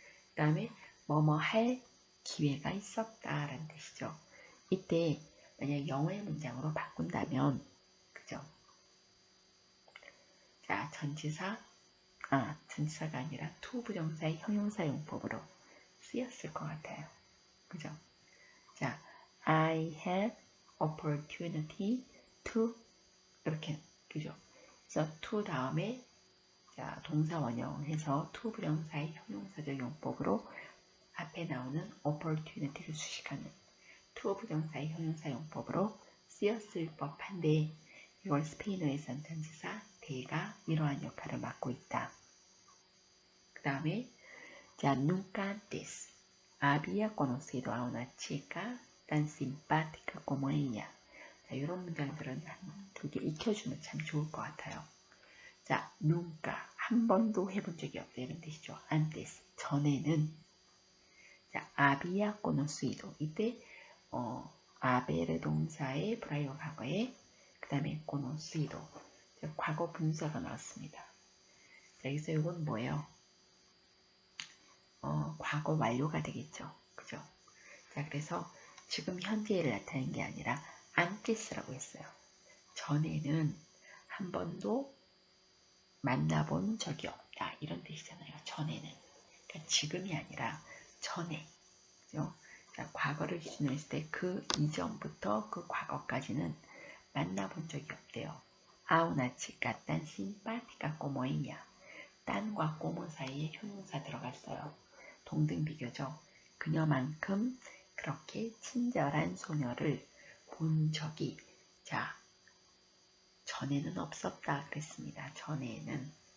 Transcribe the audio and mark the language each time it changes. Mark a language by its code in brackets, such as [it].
[ko] 그 다음에 뭐뭐 할 기회가 있었다라는 뜻이죠. 이때 만약 영어의 문장으로 바꾼다면 그죠? 자, 전치사가 아니라 to 부정사의 형용사 용법으로 쓰였을 것 같아요. 그죠? [en] 자, I had opportunity to [ko] 이렇게 그죠? 그래서 to 다음에 자, 동사 원형해서 to 부정사의 형용사적 용법으로 앞에 나오는 opportunity를 수식하는 to 부정사의 형용사 용법으로 쓰였을 법한데 이걸 스페인어에서는 전치사 대가 이러한 역할을 맡고 있다. 그 다음에 자, [es] nunca antes había conocido a una chica tan simpática como ella. [ko] 자, 이런 문장들은 두 개 익혀주면 참 좋을 것 같아요. 자, nunca 한 번도 해본 적이 없다 이런 뜻이죠. antes 전에는 자, [es] había conocido [ko] 이때 haber 동사의 prior 과거에 그 다음에 conocido 과거 분사가 나왔습니다. 자, 여기서 이건 뭐예요? 과거 완료가 되겠죠. 그죠? 자, 그래서 지금 현재를 나타내는 게 아니라 antes라고 했어요. 전에는 한 번도 만나본 적이 없다. 이런 뜻이잖아요. 전에는. 그러니까 지금이 아니라 전에. 그죠? 자, 과거를 기준으로 했을 때 그 이전부터 그 과거까지는 만나본 적이 없대요. [es] A una chica tan simpática como ella. [ko] 딴과 꼬모 사이에 형용사 들어갔어요. 동등 비교죠. 그녀만큼 그렇게 친절한 소녀를 본 적이 자 전에는 없었다 그랬습니다. 전에는.